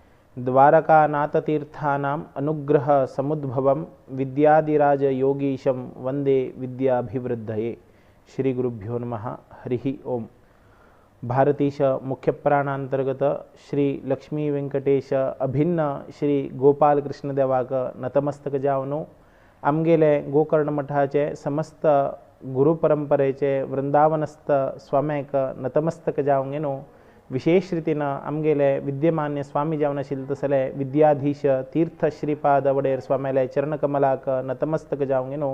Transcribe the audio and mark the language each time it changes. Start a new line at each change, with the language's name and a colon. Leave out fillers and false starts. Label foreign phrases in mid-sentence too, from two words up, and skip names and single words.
Sanskrit: द्वारकानाथतीर्थानाम् अनुग्रह समुद्भवं विद्यादिराजयोगीशं वन्दे विद्याभिवृद्धये। श्री गुरुभ्यो नमः। हरि ओम।
Konkani: भारतीश मुख्य प्राणांतर्गत श्री लक्ष्मी वेंकटेश अभिन्न श्री गोपाल कृष्ण देवाक नतमस्तक जावनो। आमगेले गोकर्ण मठाचे समस्त गुरुपरंपरेचे वृंदावनस्थ स्वाम्याक नतमस्तक जावंगेनो। विशेष रीतीनं आमगेले विद्यमान्य स्वामी जावनाशील तसले विद्याधीश तीर्थ श्रीपाद वडेर स्वाम्याले चरणकमलाक नतमस्तक जावंगेनो।